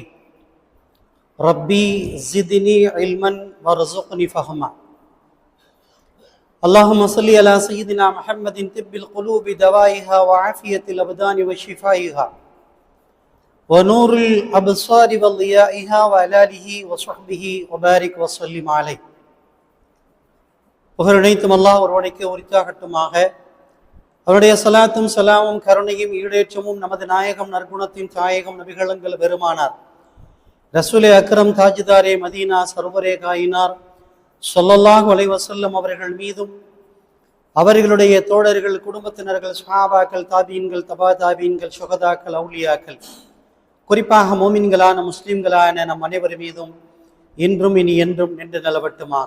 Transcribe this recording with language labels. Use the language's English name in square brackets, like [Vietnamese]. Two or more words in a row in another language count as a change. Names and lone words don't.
[Arabic] ربي زدني علما وارزقني فهما. اللهم صل على سيدنا محمد طب القلوب دوائها وعافية الأبدان وشفائها ونور الأبصار وضيائها وعلى آله وصحبه وبارك وسلم عليه. [Tamil] புகழனைத்தும் அல்லாஹ் ஒருவனுக்கு உரித்தாகட்டுமாக. அவருடைய சலாத்தும் சலாமும் கருணையும் ஈடேற்றமும் நமது நாயகம் நற்குணத்தின் தாயகம் நபிகளங்கள் பெருமானார் [Urdu] رسول اکرم تاجدار مدینہ سرور کائنات [Arabic] صلى الله عليه وسلم [Tamil] அவர்கள் மீதும் அவர்களுடைய தோழர்கள், குடும்பத்தினர்கள், சஹாபாக்கள், தாபீன்கள், தபா தாபீன்கள், சுஹதாக்கள், அவுலியாக்கள், குறிப்பாக மோமின்களான முஸ்லிம்களான நம் அனைவர் மீதும் இன்றும் இனி என்றும் நின்று நிலவட்டுமாக.